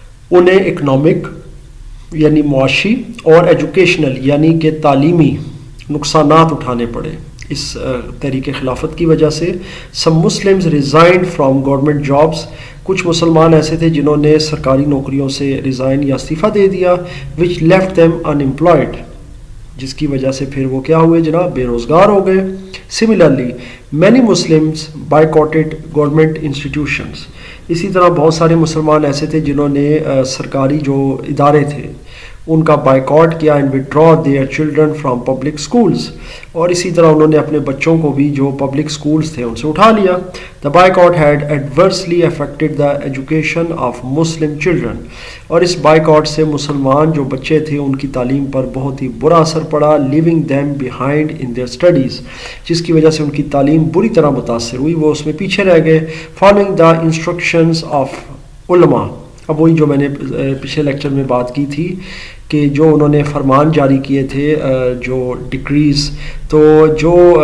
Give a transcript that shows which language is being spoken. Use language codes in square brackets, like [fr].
[ur] انہیں اکنامک یعنی معاشی اور ایجوکیشنل یعنی کہ تعلیمی نقصانات اٹھانے پڑے اس تحریک خلافت کی وجہ سے۔ [en] some Muslims resigned from government jobs, [ur] کچھ مسلمان ایسے تھے جنہوں نے سرکاری نوکریوں سے ریزائن یا استعفیٰ دے دیا، [en] which left them unemployed, [ur] جس کی وجہ سے پھر وہ کیا ہوئے جناب، بے روزگار ہو گئے۔ [en] similarly many Muslims boycotted government institutions, [ur] اسی طرح بہت سارے مسلمان ایسے تھے جنہوں نے سرکاری جو ادارے تھے ان کا بائیکاٹ کیا [en] And withdraw their children from public schools. [ur] اور اسی طرح انہوں نے اپنے بچوں کو بھی جو پبلک سکولز تھے ان سے اٹھا لیا. [en] The boycott had adversely affected the education of Muslim children. [ur] اور اس بائیکاٹ سے مسلمان جو بچے تھے ان کی تعلیم پر بہت ہی برا اثر پڑا, [en] leaving them behind in their studies, [ur] جس کی وجہ سے ان کی تعلیم بری طرح متاثر ہوئی, وہ اس میں پیچھے رہ گئے. [en] Following the instructions of [ur] علماء, اب وہی جو میں نے پچھلے لیکچر میں بات کی تھی کہ جو انہوں نے فرمان جاری کیے تھے جو ڈکریز, تو جو